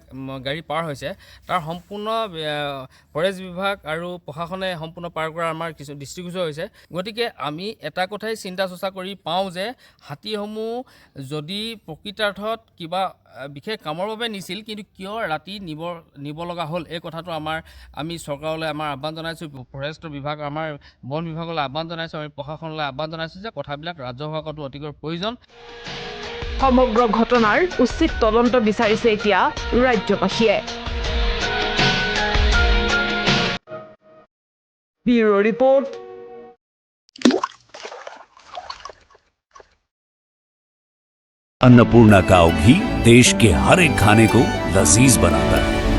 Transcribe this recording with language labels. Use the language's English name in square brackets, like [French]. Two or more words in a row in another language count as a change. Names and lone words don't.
[Assamese] গাড়ী পাৰ হৈছে তাৰ সম্পূৰ্ণ ফৰেষ্ট বিভাগ আৰু প্ৰশাসনে সম্পূৰ্ণ পাৰ কৰা আমাৰ কিছু দৃষ্টিগোচৰ হৈছে গতিকে আমি এটা কথাই চিন্তা চৰ্চা কৰি পাওঁ যে হাতীসমূহ যদি প্ৰকৃতাৰ্থত কিবা বিশেষ কামৰ বাবে নিছিল কিন্তু কিয় ৰাতি নিব লগা হ'ল এই কথাটো আমি চৰকাৰলৈ আমাৰ আহ্বান জনাইছোঁ ফৰেষ্ট বিভাগ আমাৰ বন বিভাগলৈ আহ্বান জনাইছোঁ আমি প্ৰশাসনলৈ আহ্বান জনাইছোঁ যে কথাবিলাক ৰাজহুৱা কৰাটো অতিকৈ প্ৰয়োজন সমগ্ৰ ঘটনাৰ উচিত তদন্ত বিচাৰিছে এতিয়া ৰাজ্যবাসীয়ে [English] bureau report [Hindi] अन्नपूर्णा काव घी देश के हर एक खाने को लजीज बनाता है।